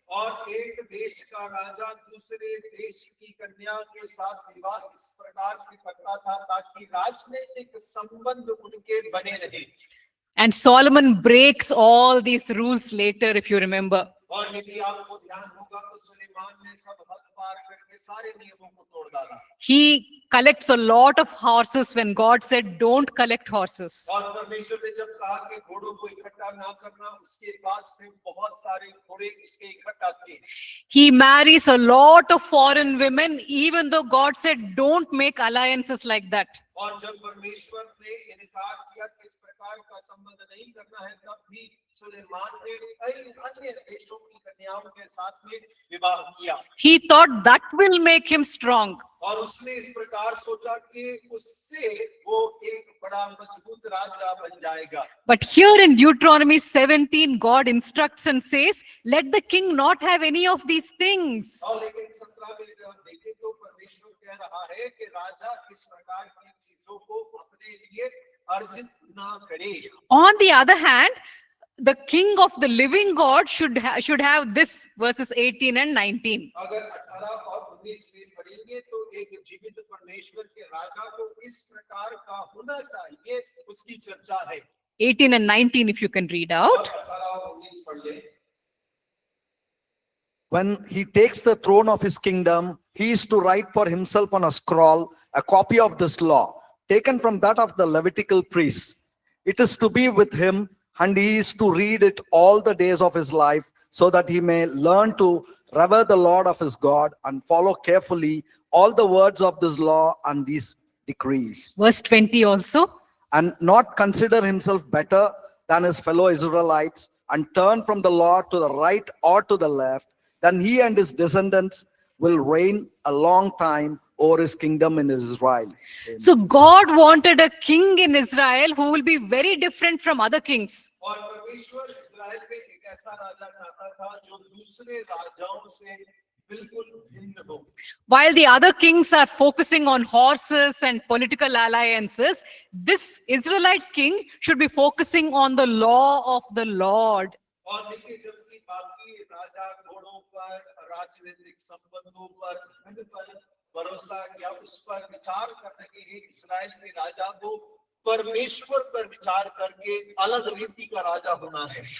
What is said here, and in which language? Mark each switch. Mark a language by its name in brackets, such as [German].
[Hindi] और एक देश का राजा दूसरे देश की कन्या के साथ विवाह इस प्रकार से करता था ताकि राजनीतिक संबंध उनके बने रहे। [English] And Solomon breaks all these rules later, if you remember. [Hindi] और यदि आपको ध्यान होगा तो सुलेमान ने सब हद पार करके सारे नियमों को तोड़ डाला। [English] He collects a lot of horses when God said, don't collect horses. [Hindi] और परमेश्वर ने जब कहा कि घोड़ों को इकट्ठा ना करना, उसके पास में बहुत सारे घोड़े उसके इकट्ठा थे। [English] He marries a lot of foreign women, even though God said, don't make alliances like that. [Hindi] और जब परमेश्वर ने इनकार किया कि इस प्रकार का संबंध नहीं करना है, तब भी सुलेमान ने कई अन्य देशों की कन्याओं के साथ में विवाह किया। [English] He thought that will make him strong. [Hindi] और उसने इस प्रकार सोचा कि उससे वो एक बड़ा मजबूत राजा बन जाएगा। [English] But here in Deuteronomy 17, God instructs and says, let the king not have any of these things. [Hindi] और लेकिन 17 में जब देखें तो परमेश्वर कह रहा है कि राजा इस प्रकार की चीजों को अपने लिए अर्जित ना करे। [English] On the other hand, the king of the living God should have this, verses 18 and 19. [Hindi] अगर 18 और 19 में पढ़ेंगे तो एक जीवित परमेश्वर के राजा को इस प्रकार का होना चाहिए, उसकी चर्चा है। [English] 18 and 19, if you can read out. [Hindi] 18 और 19 पढ़ लें। [English] When he takes the throne of his kingdom, he is to write for himself on a scroll a copy of this law, taken from that of the Levitical priests. It is to be with him, and he is to read it all the days of his life, so that he may learn to revere the Lord of his God and follow carefully all the words of this law and these decrees, Verse 20 also. and not consider himself better than his fellow Israelites, and turn from the law to the right or to the left. Then he and his descendants will reign a long time over his kingdom in Israel. So God wanted a king in Israel who will be very different from other kings. [Hindi] और परमेश्वर इस्राएल में एक ऐसा राजा चाहता था जो दूसरे राजाओं से बिल्कुल भिन्न हो। [English] While the other kings are focusing on horses and political alliances, this Israelite king should be focusing on the law of the Lord. [Hindi] और देखिए, जबकि बाकी राजा घोड़ों पर, राजनीतिक संबंधों पर, धन पर भरोसा किया, उस पर विचार कर रहे हैं, इस्राएल के राजा को परमेश्वर पर विचार करके अलग रीति का राजा होना है।